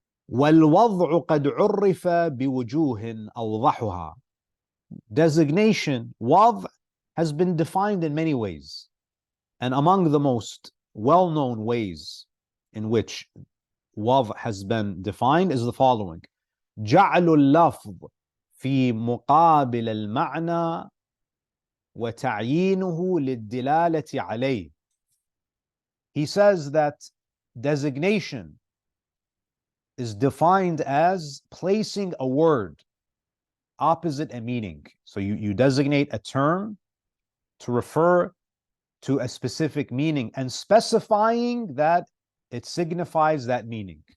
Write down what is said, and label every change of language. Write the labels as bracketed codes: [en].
[ar] وَالْوَضْعُ قَدْ عُرِّفَ بِوُجُوهٍ أَوْضَحُهَا. [en] Designation, wad', has been defined in many ways. And among the most well-known ways in which wad' has been defined is the following. [ar] جعل اللفظ في مقابل المعنى وتعيينه للدلالة عليه. [en] He says that designation is defined as placing a word opposite a meaning. So you designate a term to refer to a specific meaning and specifying that it signifies that meaning.